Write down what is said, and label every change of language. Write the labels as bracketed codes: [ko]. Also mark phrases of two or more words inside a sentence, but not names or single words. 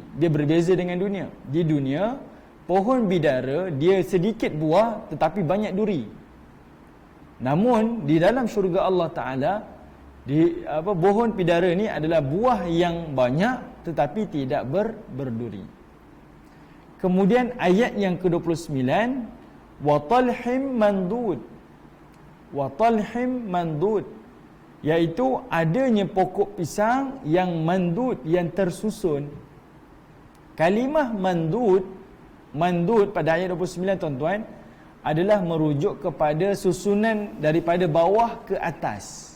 [ms] Dia berbeza dengan dunia. Di dunia, pohon bidara dia sedikit buah tetapi banyak duri. Namun di dalam syurga Allah Ta'ala, pohon bidara ni adalah buah yang banyak tetapi tidak berduri. Kemudian ayat yang ke-29 [ar] وطلح منضود. وطلح منضود, [ms] iaitu adanya pokok pisang yang mandud, yang tersusun. Kalimah mandud pada ayat 29 tuan-tuan adalah merujuk kepada susunan daripada bawah ke atas.